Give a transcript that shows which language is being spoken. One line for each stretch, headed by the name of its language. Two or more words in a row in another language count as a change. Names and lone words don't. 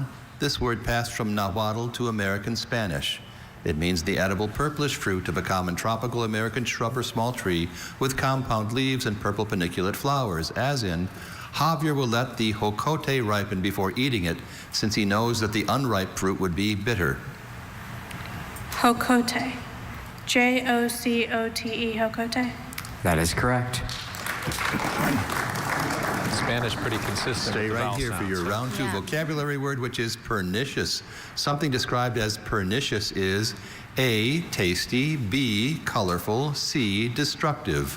English: This word passed from Nahuatl to American Spanish. It means the edible purplish fruit of a common tropical American shrub or small tree with compound leaves and purple paniculate flowers, as in, Javier will let the hokote ripen before eating it, since he knows that the unripe fruit would be bitter. Hokote. J-O-C-O-T-E, hokote? That is correct. Spanish pretty consistent. Stay right here for your round 2 vocabulary word, which is pernicious. Something described as pernicious is A, tasty, B, colorful, C, destructive.